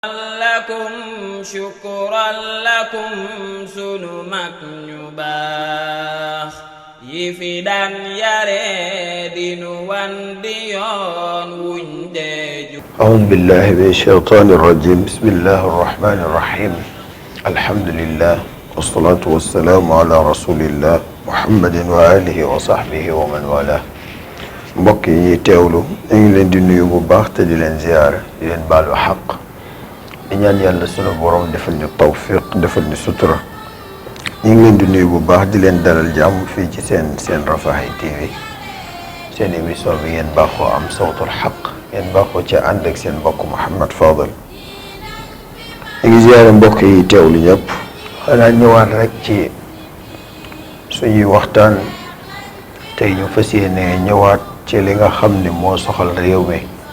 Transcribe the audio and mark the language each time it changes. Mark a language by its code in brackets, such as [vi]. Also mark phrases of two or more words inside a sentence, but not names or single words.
[ar] لكم شكرا لكم [wo] sunu mag ñu baax yi fi daan yare dinu wan di yoon wuñ deeju [ar] أعوذ بالله من الشيطان الرجيم بسم الله الرحمن الرحيم الحمد لله والصلاة والسلام على رسول الله محمد وآله وصحبه ومن والاه [wo] mbokk yi ñuy teewlu ñu ngi leen di nuyu bu baax te di leen ziyaara di leen baalu xaq di ñaan yàlla sunu borom defal ñu tawfiq defal ñu sutura ñu ngi leen di nuyu bu baax di leen dalal jàmm fii ci seen Rafah TV seen émission bi ngeen baaxoo am [ar] صوت الحق [wo] ngeen baaxoo ci ànd ak seen mbokk Mouhamed Fadel ñu ngi ziyaara mbokk yi teewlu ñëpp xanaa ñëwaat rek ci suñuy waxtaan tey ñu fas yéene ñëwaat ci li nga xam ne moo soxal réew mi